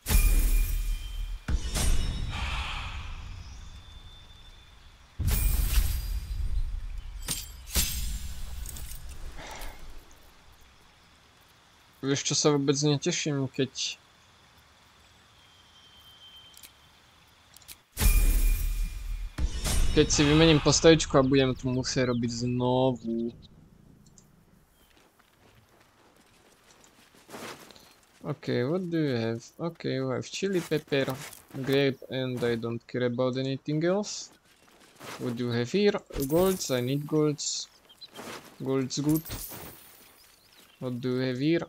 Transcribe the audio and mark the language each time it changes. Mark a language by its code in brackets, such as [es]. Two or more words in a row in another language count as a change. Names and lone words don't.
[sk] Vieš čo, sa vôbec neteším, keď... Keď si vymením postavičku a budem to musieť robiť znovu. [en] Okay, what do you have? Okay, you have chili pepper, grape, and I don't care about anything else. What do you have here? Golds, I need golds. Gold's good. What do you have here?